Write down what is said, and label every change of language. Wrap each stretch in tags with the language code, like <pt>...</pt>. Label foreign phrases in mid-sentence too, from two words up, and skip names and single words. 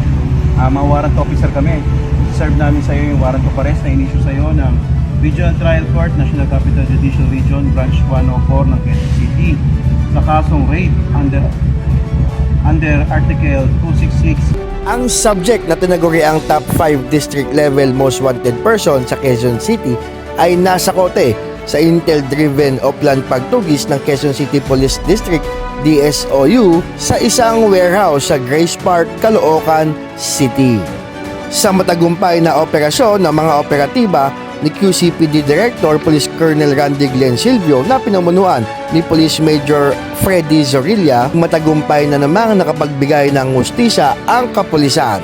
<tl>Mga</tl> <en>warrant officer</en> <tl>kami. Serve namin sa iyo yung</tl> <en>warrant of arrest</en> <tl>na in-issue sa iyo ng Regional Trial Court, National Capital Judicial Region, Branch 104 ng Quezon City sa kasong rape under Article 266. Ang subject na tinaguri ang</tl> <en>top 5 district level most wanted person</en> <tl>sa Quezon City ay nasa kote sa intel-driven o planned pagtugis ng Quezon City Police District DSOU sa isang warehouse sa Grace Park, Caloocan City. Sa matagumpay na operasyon ng mga operatiba ni QCPD Director Police Colonel Randy Glenn Silvio na pinamunuan ni Police Major Freddy Zorilla, matagumpay na namang nakapagbigay ng hustisya ang kapulisan.</tl>